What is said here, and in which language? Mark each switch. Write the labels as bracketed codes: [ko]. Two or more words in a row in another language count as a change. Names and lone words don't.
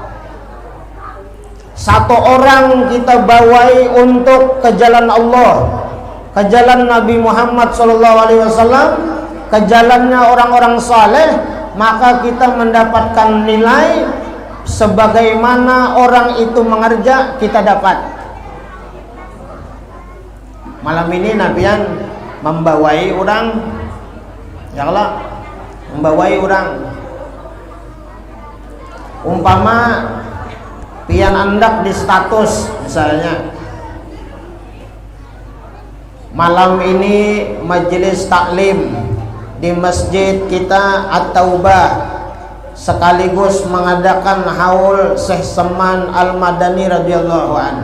[id] Satu orang kita bawai untuk ke jalan Allah, ke jalan Nabi Muhammad SAW, ke jalannya orang-orang saleh, maka kita mendapatkan nilai sebagaimana orang itu mengerja kita dapat. Malam ini Nabian membawai orang, [ar] ya Allah, [id] membawai orang. Umpama pian andak di status misalnya, malam ini majelis taklim di masjid kita At-Taubah sekaligus mengadakan haul Syekh Seman Al-Madani [ar] رضي الله عنه.